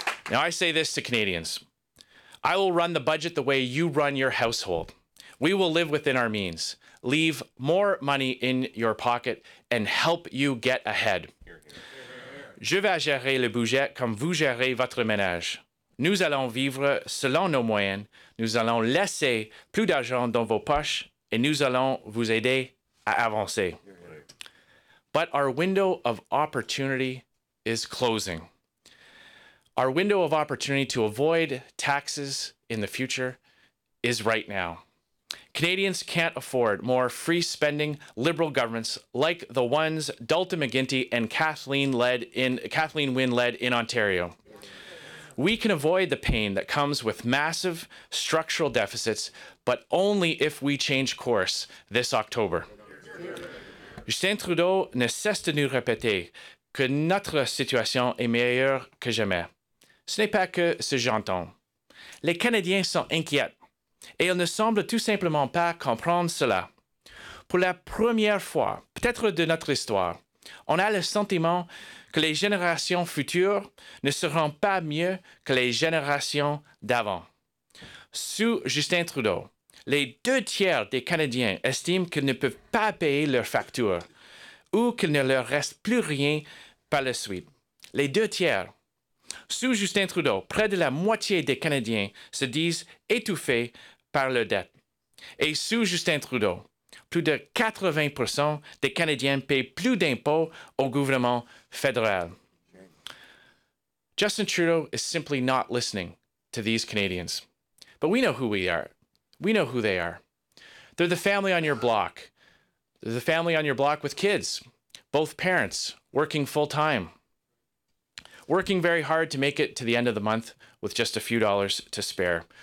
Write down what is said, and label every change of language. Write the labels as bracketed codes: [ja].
[en] Now, I say this to Canadians. I will run the budget the way you run your household. We will live within our means, leave more money in your pocket, and help you get ahead. [fr] Je vais gérer le budget comme vous gérez votre ménage. Nous allons vivre selon nos moyens. Nous allons laisser plus d'argent dans vos poches, et nous allons vous aider à avancer. [en] But our window of opportunity is closing. Our window of opportunity to avoid taxes in the future is right now. Canadians can't afford more free-spending Liberal governments like the ones Dalton McGuinty and Kathleen Wynne led in Ontario. We can avoid the pain that comes with massive structural deficits, but only if we change course this October. [fr] Justin Trudeau ne cesse de nous répéter que notre situation est meilleure que jamais. Ce n'est pas que ce que j'entends. Les Canadiens sont inquiets et ils ne semblent tout simplement pas comprendre cela. Pour la première fois, peut-être de notre histoire, on a le sentiment que les générations futures ne seront pas mieux que les générations d'avant. Sous Justin Trudeau, les 2 tiers des Canadiens estiment qu'ils ne peuvent pas payer leurs factures ou qu'il ne leur reste plus rien par la suite. Les 2 tiers. Sous Justin Trudeau, près de la moitié des Canadiens se disent étouffés par leurs dettes. Et sous Justin Trudeau, plus de 80% des Canadiens paient plus d'impôts au gouvernement fédéral. [en] Justin Trudeau is simply not listening to these Canadians. But we know who we are. We know who they are. They're the family on your block. They're the family on your block with kids, both parents, working full-time, working very hard to make it to the end of the month with just a few dollars to spare.